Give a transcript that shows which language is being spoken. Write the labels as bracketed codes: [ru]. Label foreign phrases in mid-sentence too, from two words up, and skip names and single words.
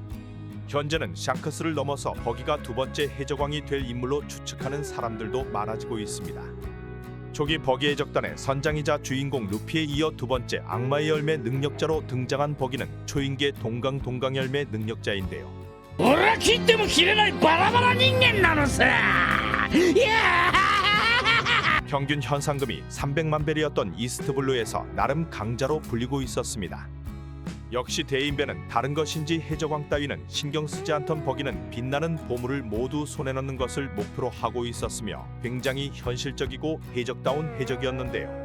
[ko] 현재는 샹크스를 넘어서 버기가 두 번째 해적왕이 될 인물로 추측하는 사람들도 많아지고 있습니다. 초기 버기 해적단의 선장이자 주인공 루피에 이어 두 번째 악마의 열매 능력자로 등장한 버기는 초인계 동강 열매 능력자인데요. [ja] 俺は切っても切れないバラバラ人間なのさ。いや [ko] 평균 현상금이 300만 벨이었던 이스트블루에서 나름 강자로 불리고 있었습니다. 역시 대인배는 다른 것인지 해적왕 따위는 신경 쓰지 않던 버기는 빛나는 보물을 모두 손에 넣는 것을 목표로 하고 있었으며 굉장히 현실적이고 해적다운 해적이었는데요.